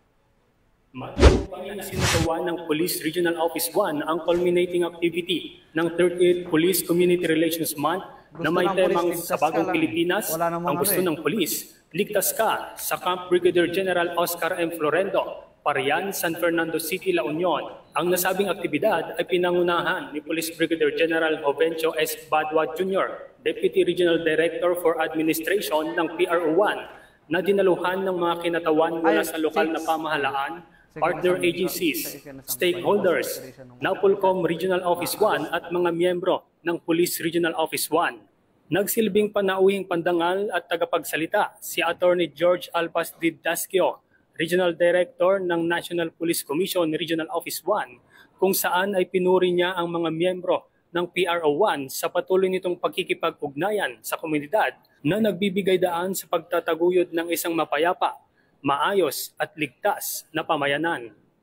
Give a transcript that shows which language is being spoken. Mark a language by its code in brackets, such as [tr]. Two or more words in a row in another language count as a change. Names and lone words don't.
[tl] Matagumpay na sinagawa ng Police Regional Office 1 ang [en] culminating activity [tl] ng 38 Police Community Relations Month na may temang Sa Bagong Pilipinas, ang gusto ng pulis, ligtas ka sa Camp Brigadier General Oscar M. Florendo, Parian, San Fernando City, La Union. Ang nasabing aktibidad ay pinangunahan ni Police Brigadier General Jovencio S. Badwa Jr., Deputy Regional Director for Administration ng PRO1, na dinaluhan ng mga kinatawan mula sa lokal na pamahalaan, [en] partner agencies, [tl] stakeholders, NAPOLCOM Regional Office 1 at mga miyembro ng Police Regional Office 1. Nagsilbing panauhing pandangal at tagapagsalita si Attorney George Alpas Didascio, Regional Director ng National Police Commission Regional Office 1, kung saan ay pinuri niya ang mga miyembro ng PRO1 sa patuloy nitong pagkikipag-ugnayan sa komunidad na nagbibigay daan sa pagtataguyod ng isang mapayapa, maayos at ligtas na pamayanan.